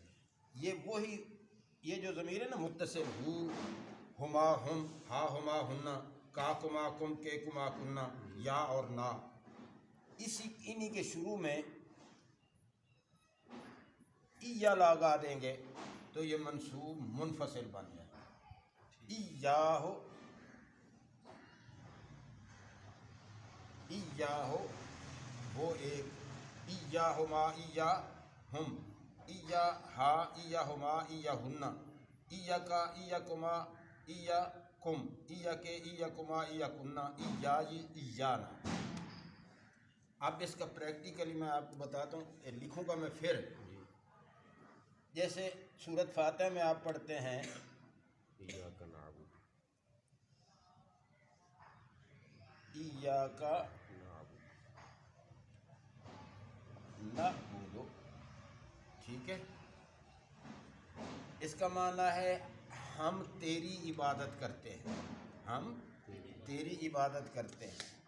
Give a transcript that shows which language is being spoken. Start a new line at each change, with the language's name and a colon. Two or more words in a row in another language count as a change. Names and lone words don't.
Urdu: یہ وہی، یہ جو ضمیر ہے نا متصل،
Arabic: ہو ہما ہم، ہا ہما ہننا، کا کما کم، کے کما کننا،
Urdu: یا اور نا، انہی کے شروع میں یا لگا دیں گے تو یہ منصوب منفصل بن جائے گا۔
Arabic: ایاہو، ایاہو
Urdu: وہ ایک،
Arabic: ایاہما ایاہم، ایاہا ایاہما ایاہنہ، ایاکا ایاکما ایاکم، ایاکے ایاکما ایاکنہ، ایائی ایانا۔
Urdu: اب اس کا پریکٹیکلی میں آپ کو بتاتا ہوں، لکھوں گا میں پھر، جیسے سورۃ فاتحہ میں آپ پڑھتے ہیں
Arabic: ایاک نعبد، ایاک نعبد،
Urdu: ٹھیک ہے، اس کا معنی ہے ہم تیری عبادت کرتے ہیں، ہم تیری عبادت کرتے ہیں۔